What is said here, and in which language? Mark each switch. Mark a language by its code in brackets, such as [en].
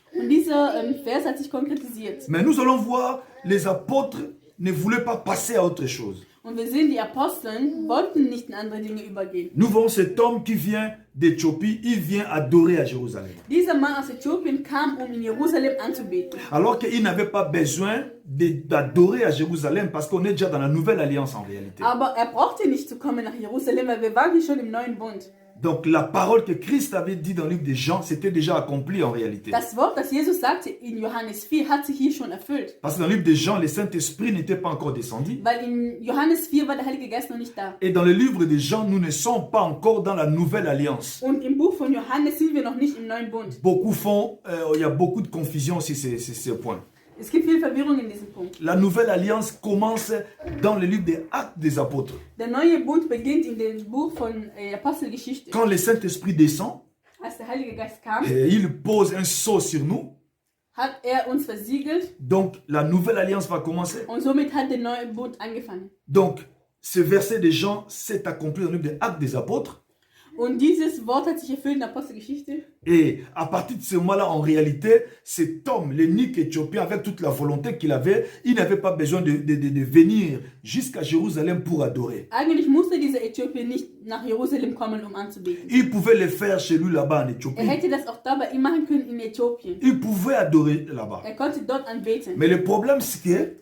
[de] Und dieser Vers hat sich konkretisiert. [fr] Mais nous allons voir, les apôtres ne voulaient pas passer à autre chose. [de] Und wir sehen, die Aposteln wollten nicht in andere Dinge übergehen. [fr] Nous voyons cet homme qui vient d'Éthiopie, il vient adorer à Jérusalem. [de] Dieser Mann aus Äthiopien kam, um in Jerusalem anzubeten. [fr] Alors qu'il n'avait pas besoin d'adorer à Jérusalem parce qu'on est déjà dans la nouvelle alliance en réalité. [de] Aber er brauchte nicht zu kommen nach Jerusalem, weil wir waren hier schon im neuen Bund. [fr] Donc la parole que Christ avait dit dans le livre de Jean, c'était déjà accompli en réalité. [de] Das Wort, das Jesus sagte in Johannes 4, hat sich hier schon erfüllt. [fr] Parce que dans le livre de Jean, le Saint-Esprit n'était pas encore descendu. [de] Weil in Johannes 4 war der Heilige Geist noch nicht da. [fr] Et dans le livre de Jean, nous ne sommes pas encore dans la nouvelle alliance. [de] Und im Buch von Johannes sind wir noch nicht im neuen Bund. [fr] Beaucoup font, il y a beaucoup de confusion sur ce point. [de] Es gibt viel Verwirrung in diesem Punkt. [fr] La nouvelle alliance commence dans le livre des Actes des Apôtres. [de] Der neue Bund beginnt in dem Buch von Apostelgeschichte. [fr] Quand le Saint-Esprit descend, [de] Als der Heilige Geist kam, [fr] il pose un sceau sur nous. [de] hat uns versiegelt [fr] Donc la nouvelle alliance va commencer. [de] und somit hat der neue Bund angefangen. [fr] Donc ce verset de Jean s'est accompli dans le livre des Actes des Apôtres. [de] Und dieses Wort hat sich erfüllt in der Apostelgeschichte. [fr] Et à partir de ce moment-là, en réalité, cet homme, l'eunuque éthiopien, avec toute la volonté qu'il avait, il n'avait pas besoin de venir jusqu'à Jérusalem pour adorer. [de] Eigentlich musste dieser Äthiopier nicht nach Jerusalem kommen, um anzubeten. [fr] Il pouvait le faire chez lui là-bas en [de] Er [fr] Éthiopie. [de] hätte das auch dabei ihm machen können in Äthiopien. [fr] Il pouvait adorer là-bas. [de] Er konnte dort anbeten. [fr] Mais le problème, c'est que